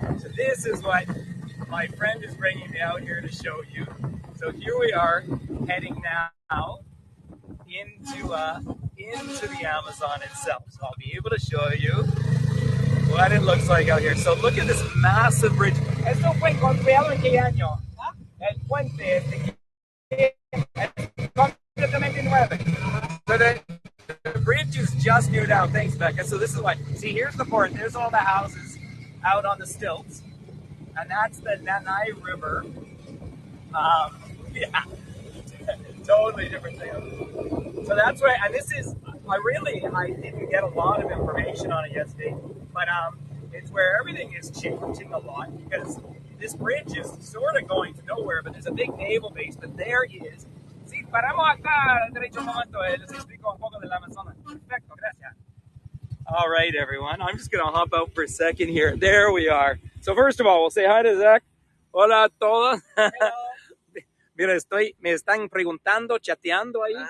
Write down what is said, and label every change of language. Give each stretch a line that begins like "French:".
English: So this is what my friend is bringing me out here to show you. So here we are heading now into the Amazon itself. So I'll be able to show you what it looks like out here. So look at this massive bridge.
Spanish: Esto fue construido en qué año? El puente es completamente nuevo.
English: So the bridge is just new down. Thanks, Becca. So this is why. See, here's the port. There's all the houses out on the stilts, and that's the Nanai River. Yeah, totally different thing. So that's why, and this is. I didn't get a lot of information on it yesterday, but it's where everything is changing a lot, because this bridge is sort of going to nowhere, but there's a big naval base, but there is.
Spanish: Sí, paramos acá, derecho un momento, les explico un poco del Amazonas. Perfecto, gracias.
English: All right, everyone, I'm just going to hop out for a second here. There we are. So first of all, we'll say hi to Zach.
Spanish: Hola a todos. Mira, me están preguntando, chateando ahí.